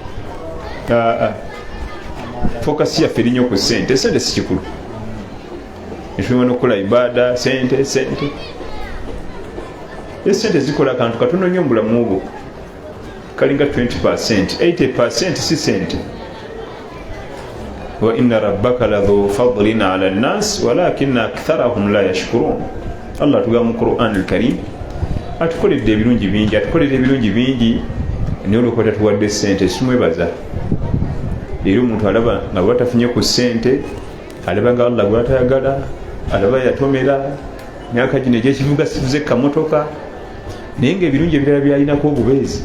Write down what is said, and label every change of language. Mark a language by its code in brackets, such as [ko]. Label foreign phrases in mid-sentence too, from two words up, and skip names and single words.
[lg] Fokasi yaffe erinnya ku ssente. Essente si kikulu, netulina n'okukola ibada, ssente. Essente zikola akantu katono nnyo mu bulamu bwo, kalinga 20%, 80% si ssente. [ar] وإن ربك لذو فضل على الناس ولكن أكثرهم لا يشكرون. [lg] Allah atugamba mu Qur'an al-Karim atukoledde ebirungi bingi, naye olwokuba tatuwadde ssente simwebaza. Era omuntu alaba nga bwatafunye ku ssente, alaba nga Allah gwatayagala, alaba yatomera myaka gino egyekivuga sivuze kamotoka, naye nga ebirungi ebirala byalinako obubeezi.